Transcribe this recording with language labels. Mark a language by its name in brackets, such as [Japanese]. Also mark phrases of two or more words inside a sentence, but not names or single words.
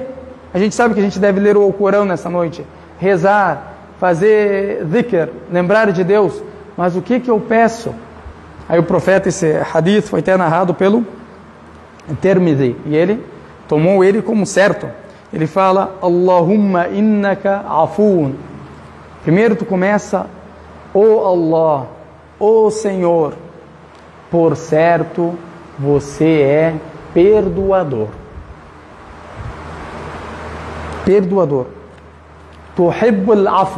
[Portuguese] A gente sabe que a gente deve ler o Alcorão nessa noite, rezar, fazer dhikr, lembrar de Deus. Mas o que eu peço? Aí o profeta, esse hadith foi até narrado pelo Tirmidhi, e ele tomou ele como certo. Ele fala, [Arabic] اللهم إنك عفو. [Portuguese] Primeiro tu começa, ó Allah, ó Senhor, por certo você é perdoador. [Arabic] Perdoador. تحب العفو.